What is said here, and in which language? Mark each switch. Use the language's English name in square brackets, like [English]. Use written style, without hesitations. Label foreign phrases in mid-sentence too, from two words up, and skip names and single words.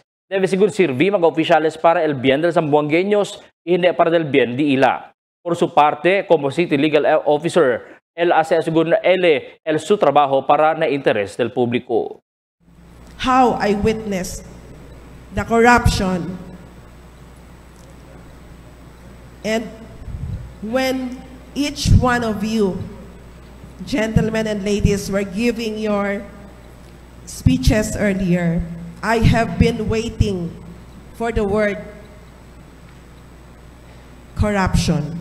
[Chavacano] Debe sigun sirvi mga oficiales para el bien del zamboangueños y hindi para del bien de ila. Por su parte, como City Legal Officer, él hace según él su trabajo para el interés del público. [English] How I witnessed the corruption, and when each one of you, gentlemen and ladies, were giving your speeches earlier, I have been waiting for the word corruption.